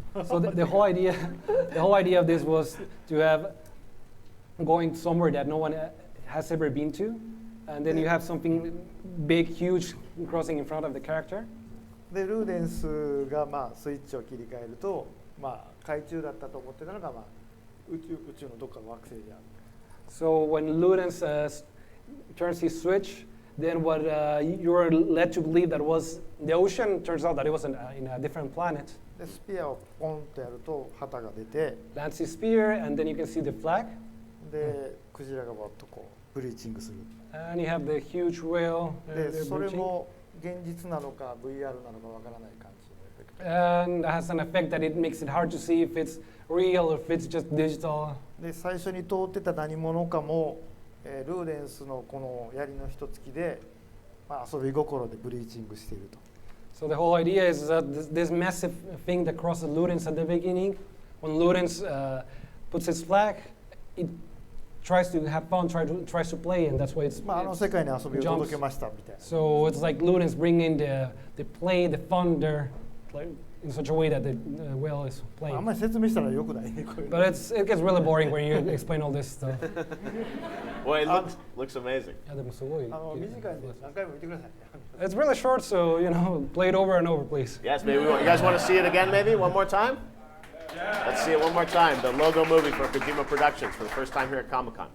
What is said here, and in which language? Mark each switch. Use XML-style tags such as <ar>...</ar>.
<en>So the whole idea of this was to have going somewhere that no one has ever been to, and then you have something big, huge crossing in front of the character.</en> <ja>でルーデンスがまあスイッチを切り替えると、まあ、海中だったと思ってたのが、まあ、宇宙のどっかの惑星である。</ja> <en>So when Ludens turns his switch, then what you're led to believe that was the ocean turns out that it was in a different planet.</en> <ja>でスピアをポンとやると旗が出て、</ja> <en>Lands his spear, and then you can see the flag.</en> <ja>でクジラがバッとこうブリーチングする。</ja> <en>And you have the huge whale.</en> <ja>でそれも現実なのか VR なのかわからない感じのエフェクト。</ja> <en>And has an effect that it makes it hard to see if it's real or if it's just digital.</en> <ja>で最初に通ってた何者かも、ルーデンスのこの槍の一突きで、まあ、遊び心でブリーチングしていると。</ja> <en>So the whole idea is that this massive thing that crosses Ludens at the beginning, when Ludens puts his flag, it tries to have fun, tries to play, and that's why it's.</en> <ja>まあ世界に遊びを届けましたみたいな。</ja> <en>So it's like Ludens bringing the play, the fun there, like, in such a way that the whale is</en> <ja>あ</ja> <en>playing.</en> <ja>んまり説明したらよくないねこれ。</ja> <en>But it gets really boring when you explain all this stuff. Well, it looks amazing.</en> <ja>短いんで何回も見てください。</ja> <en>It's really short, so play it over and over, please. Yes, maybe you guys want to see it again, maybe one more time? Let's see it one more time. The logo movie for Kojima Productions for the first time here at Comic-Con.</en>